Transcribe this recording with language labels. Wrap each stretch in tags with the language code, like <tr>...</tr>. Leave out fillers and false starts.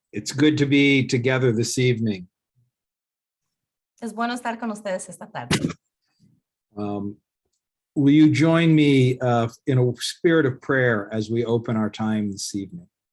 <en>It's good to be together this evening.</en> <es>Es bueno estar con ustedes esta tarde.</es> <en>Will you join me in a spirit of prayer as we open our time this evening?</en>